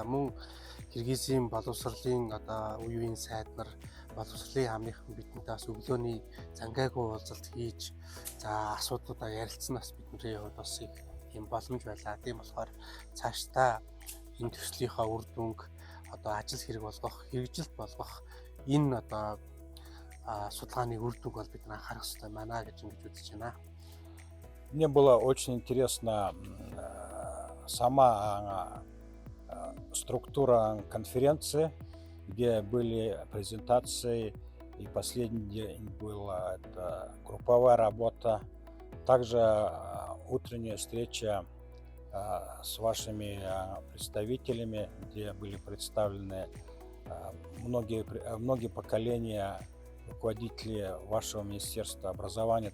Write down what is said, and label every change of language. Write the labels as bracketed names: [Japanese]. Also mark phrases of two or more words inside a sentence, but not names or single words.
[Mongolian] Мөн Киргизийн боловсролын одоо үеийн сайд нар боловсролын хаамныхан бидэнтэй бас өглөөний зангаагүй уулзалт хийж асуудлуудаа ярилцсан бас бидний хувьд бас ийм боломж байлаа. Тийм болохоор цаашдаа энэ төслийнхаа үр дүнг одоо ажил хэрэг болгох, хэрэгжилт болгох энэ одоо судалгааны үр дүнг бол бид анхаарах хэрэгтэй байна гэж ингэж үзэж байна. [Russian] Мне было очень интересна сама структура конференции, где были презентации, и последний день была это групповая работа. Также утренняя встреча с вашими представителями, где были представлены многие поколения руководителей вашего Министерства образования.